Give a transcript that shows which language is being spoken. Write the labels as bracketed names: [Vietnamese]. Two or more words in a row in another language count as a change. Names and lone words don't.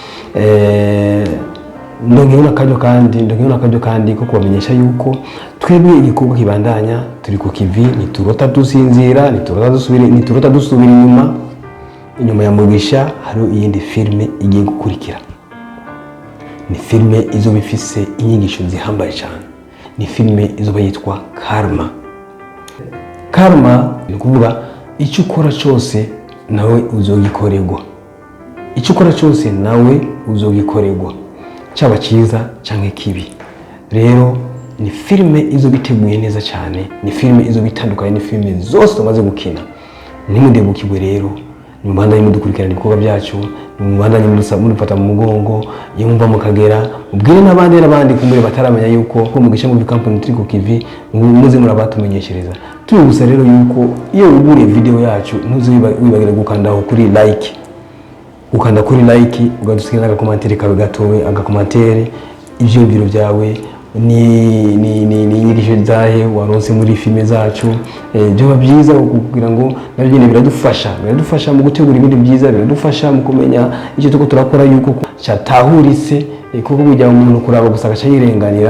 [Rundi] Ndongeye nakajyo kandi ko kubamenyesha yuko twebwe igikorwa kibandanya, turi ku kivi, niturota dusinzira, niturota dusubira inyuma ya Mugisha. Hari iyindi filime igiye gukurikira, ni filime izoba ifise inyigisho zihambaye cyane, ni filime izoba yitwa Karma. Ni kuvuga icyo ukora cyose nawe uzogikorerwa, icyo ukora cyose nawe uzogikorerwa, cyaba cyiza cyangwa kibi. Rero ni filime izoba iteguye neza cyane, ni filime izoba itandukanye ni filime zose tumaze gukina. Nimudebukirwe rero, nimubandanye mudukurikirana ibikorwa byacu, nimubandanye mudufata mu mugongo, iyo mwumva mu Kagera ubwire n'abandi kumure bataramenya yuko ko Mugisha Movie Company turi ku kivi, muze murabatumenyeshereza. Tugusa rero yuko iyo uguriye video yacu ntuzibagire gukandaho kuri like, ukanda kuri like ugadusigira agakomantere kawe gatowe, agakomantere ivyumviro byawe ni inyigisho zahe waronse muri filime zacu. Byo byiza kugira ngo nabyo nyine biradufasha mu gutegura ibindi byiza, biradufasha mu kumenya icyo tuko turakora yuko cyatahuritse, kuko kujya umuntu kuraba gusa agaca yirenganira.